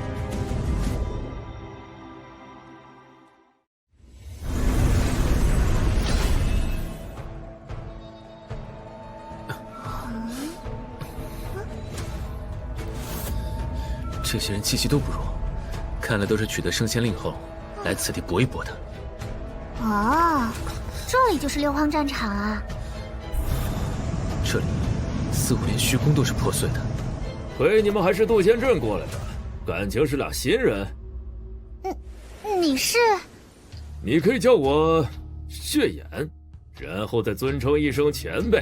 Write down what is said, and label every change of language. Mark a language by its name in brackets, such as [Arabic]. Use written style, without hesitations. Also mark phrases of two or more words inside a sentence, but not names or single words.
[Chinese] 这些人气息都不弱，看来都是取得升仙令后來此地搏一搏的。哦，這裡就是六荒戰場啊！這裡似乎連虛空都是破碎的。虧你們還是渡仙鎮過來的，感情是倆新人。你是？你可以叫我血眼，然後再尊稱一聲前輩。